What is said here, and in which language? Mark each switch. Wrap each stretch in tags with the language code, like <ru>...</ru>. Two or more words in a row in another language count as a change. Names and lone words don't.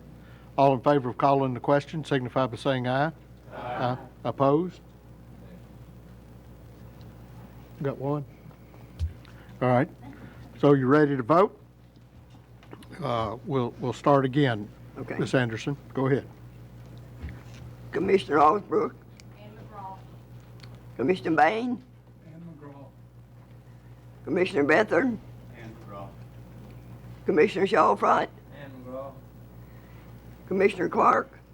<en>All in favor of calling the question signify by saying aye. Aye. Opposed? Got one? All right. So you ready to vote? We'll start again. Okay. Ms. Anderson, go ahead. Commissioner Osbrook. Commissioner Bain. Commissioner Bethard. Commissioner Shawfront. Commissioner Clark.</en>